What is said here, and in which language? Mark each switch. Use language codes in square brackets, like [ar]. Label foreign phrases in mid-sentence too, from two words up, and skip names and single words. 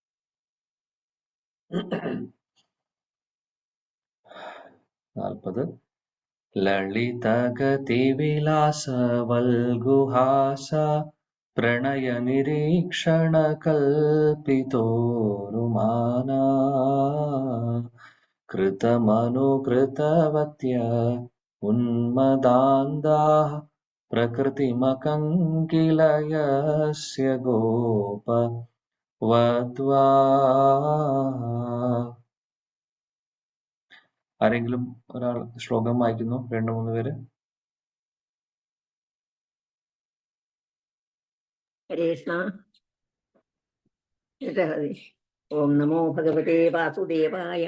[sa] 40. ലളിതഗതിവിലാസവൽഗുഹാസ പ്രണയനിരീക്ഷണകൽപിതോരുമാനാ कृतमनुकृतवत्य उन्मदान्दाः प्रकृतिमकङ्किलयस्य गोपवध्वा. [ml] ആരെങ്കിലും ഒരാൾ ശ്ലോകം വായിക്കുന്നു? 2-3 പേര്. കൃഷ്ണ. [sa] ഓം നമോ ഭഗവതേ വാസുദേവായ.